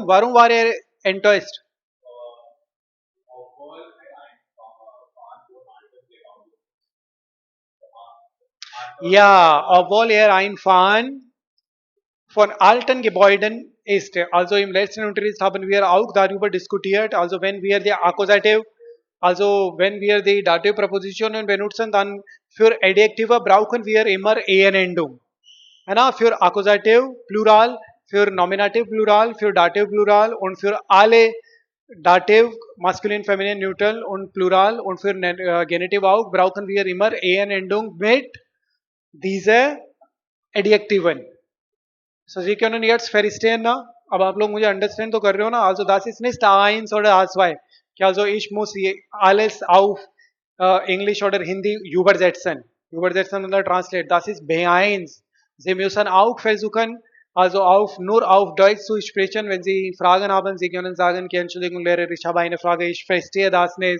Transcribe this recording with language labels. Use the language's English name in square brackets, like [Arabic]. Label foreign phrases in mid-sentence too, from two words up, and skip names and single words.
[German] Warum war er enttäuscht? Ja, obwohl er ein Fan von alten Gebäuden ist. Also im letzten Unterricht haben wir auch darüber diskutiert. Also wenn wir die Akkusativ, also wenn wir die Dative Präpositionen benutzen, dann für Adjektive brauchen wir immer en-Endung. [Hindi] है ना? [German] Für Akkusativ Plural, für Nominativ Plural, für Dative Plural und für alle Dative, Masculine, Feminine, Neutral und Plural und für Genitiv auch brauchen wir immer en-Endung mit diese Adjektiven. So Sie können jetzt verstehen, na? [Hindi] अब आप लोग मुझे अंडरस्टैंड तो कर रहे हो ना? [German] Also das ist nicht eins oder zwei. Also ich muss alles auf Englisch oder Hindi übersetzen. Übersetzen oder translate. Das ist B1. Sie müssen auch versuchen, also nur auf Deutsch zu sprechen. Wenn Sie Fragen haben, Sie können sagen, okay, Entschuldigung, Lehrer, ich habe eine Frage, ich verstehe das nicht.